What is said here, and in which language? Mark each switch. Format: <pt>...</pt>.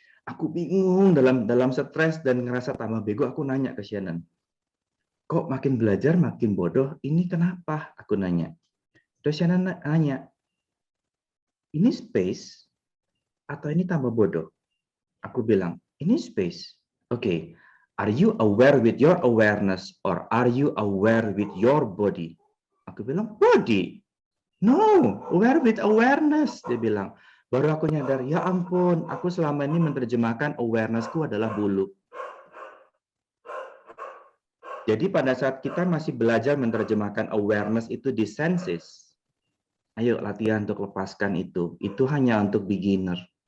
<id>Aku bingung dalam stres dan ngerasa tambah bego. Aku nanya ke Shannon, kok makin belajar makin bodoh? Ini kenapa? Aku nanya. Terus Shannon nanya, ini space atau ini tambah bodoh? Aku bilang, ini space. Oke.</id> <en>Are you aware with your awareness or are you aware with your body?</en> <id>Aku bilang,</id> <en>body. No, aware with awareness.</en> <id>Dia bilang. Baru aku nyadar, ya ampun, aku selama ini menerjemahkan awareness-ku adalah bulu. Jadi pada saat kita masih belajar menerjemahkan awareness itu di senses, ayo latihan untuk lepaskan itu. Itu hanya untuk beginner.</id>